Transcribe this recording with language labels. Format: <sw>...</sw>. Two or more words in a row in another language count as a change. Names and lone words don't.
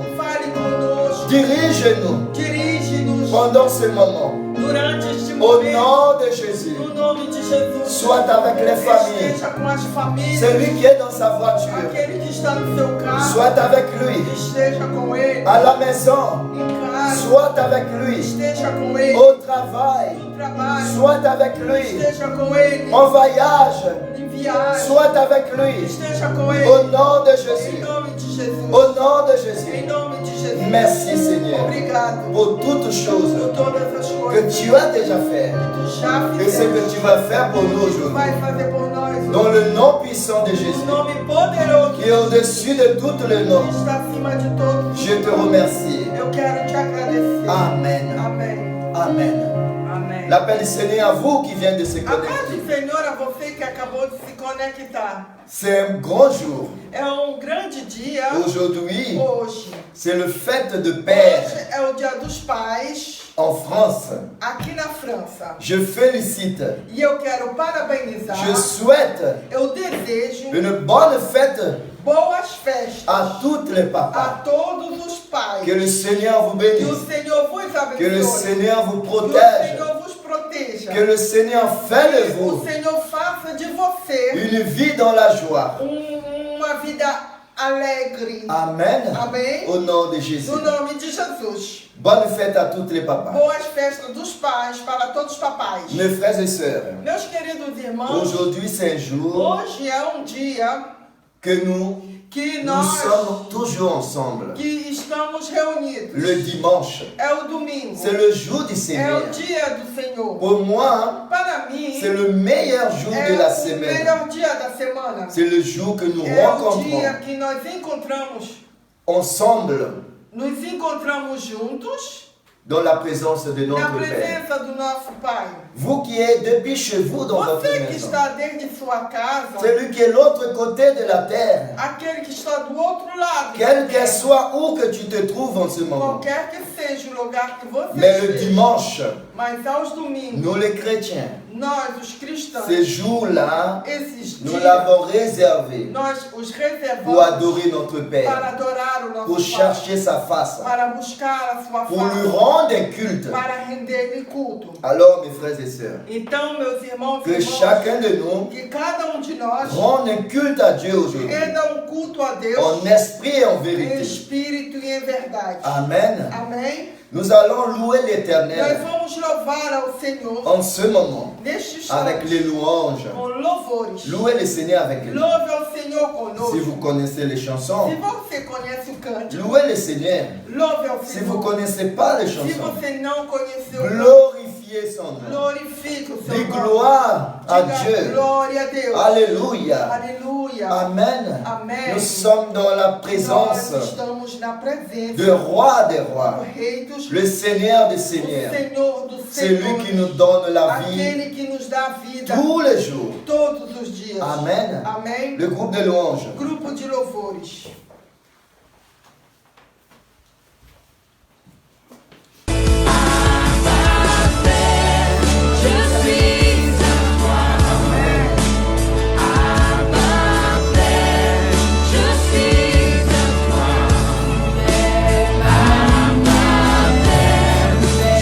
<pt>fale conosco,</pt> <fr>dirige-nous</fr> <pt>dirige-nos</pt> <fr>pendant ce moment.</fr> <pt>durante este</pt> <fr>Au</fr> <pt>momento.</pt> <fr>nom de Jésus,</fr> <pt>No nome de Jesus.</pt> <fr>sois avec les familles,</fr> <pt>Esteja com as famílias.</pt> <fr>celui qui est dans sa voiture,</fr> <pt>Aquele que está no seu carro.</pt> <fr>sois avec lui,</fr> <pt>Esteja com ele.</pt> <fr>à la maison,</fr> <pt>Em casa.</pt> <fr>sois avec lui,</fr> <pt>Esteja com ele.</pt> <fr>au travail,</fr> <pt>No trabalho.</pt> <fr>sois avec lui,</fr> <pt>Esteja com ele.</pt> <fr>en voyage,</fr> <pt>Em viagem.</pt> <fr>sois avec lui,</fr> <pt>Esteja com ele.</pt> <fr>au nom de</fr> <pt>Em</pt> <fr>Jésus,</fr> <pt>nome de Jesus.</pt> <fr>au nom de</fr> <pt>Em</pt> <fr>Jésus.</fr> <pt>nome de Jesus.</pt> <fr>Merci Seigneur</fr> <pt>Obrigado</pt> <fr>pour toutes</fr> <pt>por</pt> <fr>choses</fr> <pt>todas as</pt> <fr>que</fr> <pt>coisas</pt> <fr>tu as déjà fait</fr> <pt>que tu já</pt> <fr>et ce</fr> <pt>fizeste.</pt> <fr>que tu vas faire pour nous aujourd'hui.</fr> <pt>Vai fazer por nós.</pt> <fr>Dans le nom puissant de</fr> <pt>No</pt> <fr>Jésus,</fr> <pt>nome poderoso</pt> <fr>qui est au-dessus de tous les</fr> <pt>que</pt> <fr>noms,</fr> <pt>está acima de todos.</pt> <fr>je te remercie.</fr> <pt>Eu quero te agradecer.</pt> <fr>Amen.</fr> <pt>Amém.</pt> <fr>Amen.</fr> <pt>Amém.</pt> <fr>L'appel du Seigneur à vous qui viennent de se</fr> <pt>A paz</pt> <fr>connecter.</fr> <pt>do Senhor a você que acabou de se conectar.</pt> <fr>C'est un grand jour.</fr> <pt>É um grande dia</pt> <fr>Aujourd'hui,</fr> <pt>hoje.</pt> <fr>C'est le fête de Père</fr> <pt>Hoje é o Dia dos Pais</pt> <fr>en France.</fr> <pt>aqui na França.</pt> <fr>Je félicite,</fr> <pt>E eu quero parabenizar,</pt> <fr>je souhaite</fr> <pt>eu desejo</pt> <fr>une bonne fête</fr> <pt>boas festas</pt> <fr>à tous les</fr> <pt>a</pt> <fr>papas.</fr> <pt>todos os pais.</pt> <fr>Que le Seigneur vous</fr> <pt>Que o</pt> <fr>bénisse,</fr> <pt>Senhor vos</pt> <fr>que le</fr> <pt>abençoe.</pt> <fr>Seigneur vous</fr> <pt>Que o</pt> <fr>protège,</fr> <pt>Senhor vos proteja.</pt> <fr>que le Seigneur fait de</fr> <pt>Que o</pt> <fr>vous</fr> <pt>Senhor faça de você</pt> <fr>une vie dans la joie.</fr> <pt>uma vida alegre.</pt> <fr>Amen.</fr> <pt>Amém?</pt> <fr>Au nom de Jésus.</fr> <pt>No nome de Jesus.</pt> <fr>Bonne fête à tous les papas.</fr> <pt>Boas festas dos pais para todos os papais.</pt> <fr>Mes frères et sœurs,</fr> <pt>Meus queridos irmãos,</pt> <fr>aujourd'hui c'est un jour</fr> <pt>hoje é dia</pt> <fr>que nous</fr> <pt>que</pt> <fr>Nous</fr> <pt>nós</pt> <fr>sommes toujours ensemble.</fr> <pt>que estamos reunidos.</pt> <fr>Le dimanche,</fr> <pt>É o domingo.</pt> <fr>c'est le jour du</fr> <pt>É</pt> <fr>Seigneur.</fr> <pt>o dia do Senhor.</pt> <fr>Pour moi,</fr> <pt>Para mim,</pt> <fr>c'est le meilleur jour</fr> <pt>é</pt> <fr>de la</fr> <pt>o</pt> <fr>semaine.</fr> <pt>melhor dia da semana.</pt> <fr>C'est le jour que nous</fr> <pt>É o dia</pt> <fr>rencontrons</fr> <pt>que nós encontramos,</pt> <fr>ensemble</fr> <pt>nos encontramos juntos</pt> <fr>dans la présence de</fr> <pt>na</pt> <fr>notre Père.</fr> <pt>presença do nosso Pai.</pt> <fr>Vous qui êtes depuis chez vous dans votre</fr> <pt>Você que</pt> <fr>maison,</fr> <pt>está desde sua casa,</pt> <fr>celui qui est l'autre côté de la terre,</fr> <pt>aquele que está do outro lado,</pt> <fr>quel que soit où que tu te trouves en ce moment.</fr> <pt>qualquer que seja o lugar que você</pt> <fr>Mais le</fr> <pt>esteja,</pt> <fr>dimanche,</fr> <pt>mas aos domingos,</pt> <fr>nous les chrétiens,</fr> <pt>nós os cristãos,</pt> <fr>ces jours-là,</fr> <pt>esses</pt> <fr>nous</fr> <pt>dias,</pt> <fr>l'avons réservé</fr> <pt>nós os</pt> <fr>pour</fr> <pt>reservamos</pt> <fr>adorer notre</fr> <pt>para</pt> <fr>Père,</fr> <pt>adorar o</pt> <fr>pour</fr> <pt>nosso Pai,</pt> <fr>chercher sa face,</fr> <pt>para buscar a sua</pt> <fr>pour lui</fr> <pt>face,</pt> <fr>rendre un culte.</fr> <pt>para render-lhe culto.</pt> <fr>Alors, mes frères et sœurs,</fr> <pt>Então, meus irmãos e</pt> <fr>que</fr> <pt>irmãs,</pt> <fr>chacun de nous</fr> <pt>que cada de nós</pt> <fr>rende un culte à Dieu aujourd'hui,</fr> <pt>renda culto a Deus</pt> <fr>en esprit et en</fr> <pt>em</pt> <fr>vérité.</fr> <pt>espírito e em verdade.</pt> <fr>Amen.</fr> <pt>Amém?</pt> <fr>Nous allons louer</fr> <pt>Nós</pt> <fr>l'Éternel</fr> <pt>vamos louvar ao Senhor</pt> <fr>en ce moment</fr> <pt>neste</pt> <fr>avec</fr> <pt>instante</pt> <fr>les louanges.</fr> <pt>com louvores.</pt> <fr>Louez le Seigneur avec lui.</fr> <pt>Louve ao Senhor conosco.</pt> <fr>Si vous connaissez les chansons,</fr> <pt>Se você conhece o cântico,</pt> <fr>louez le Seigneur.</fr> <pt>louve ao</pt> <fr>Si vous ne</fr> <pt>Senhor.</pt> <fr>connaissez pas les</fr> <pt>Se</pt> <fr>chansons,</fr> <pt>você não conheceu o cântico,</pt> <fr>glorifiez son nom.</fr> <pt>glorifique o seu</pt> <fr>Dis</fr> <pt>nome.</pt> <fr>gloire à</fr> <pt>Diga</pt> <fr>Dieu.</fr> <pt>glória a Deus.</pt> <fr>Alléluia.</fr> <pt>Aleluia.</pt> <fr>Amen.</fr> <pt>Amen.</pt> <fr>Nous sommes dans la présence</fr> <pt>Nós estamos na presença</pt> <fr>du roi des</fr> <pt>do</pt> <fr>rois,</fr> <pt>Rei dos</pt> <fr>le Seigneur des</fr> <pt>do</pt> <fr>seigneurs.</fr> <pt>Senhor dos</pt> <fr>C'est lui</fr> <pt>senhores.</pt> <fr>qui nous donne la vie</fr> <pt>Aquele que nos dá vida</pt> <fr>tous les jours.</fr> <pt>todos os dias.</pt> <fr>Amen.</fr> <pt>Amém.</pt> <fr>Le groupe de louanges.</fr> <pt>Grupo de louvores.</pt> <fr>Je suis à toi, Abba Père. Je suis à toi, Abba Père.</fr>